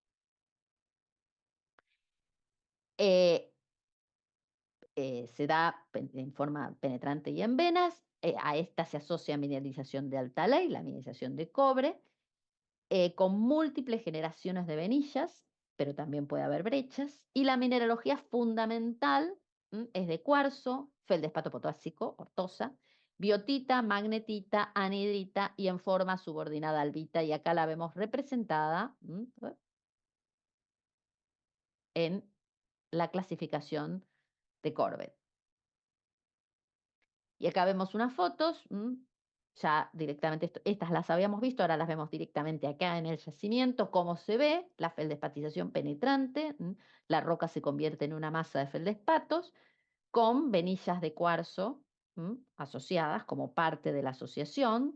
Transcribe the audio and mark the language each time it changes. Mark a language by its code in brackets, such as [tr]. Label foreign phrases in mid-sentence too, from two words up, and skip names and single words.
[es] Se da en forma penetrante y en venas. A esta se asocia mineralización de alta ley, la mineralización de cobre, con múltiples generaciones de venillas, pero también puede haber brechas. Y la mineralogía fundamental es de cuarzo, feldespato potásico, ortosa, biotita, magnetita, anhidrita y en forma subordinada albita. Y acá la vemos representada en la clasificación de Corbett. Y acá vemos unas fotos, ya directamente, estas las habíamos visto, ahora las vemos directamente acá en el yacimiento, cómo se ve la feldespatización penetrante, la roca se convierte en una masa de feldespatos con venillas de cuarzo asociadas como parte de la asociación.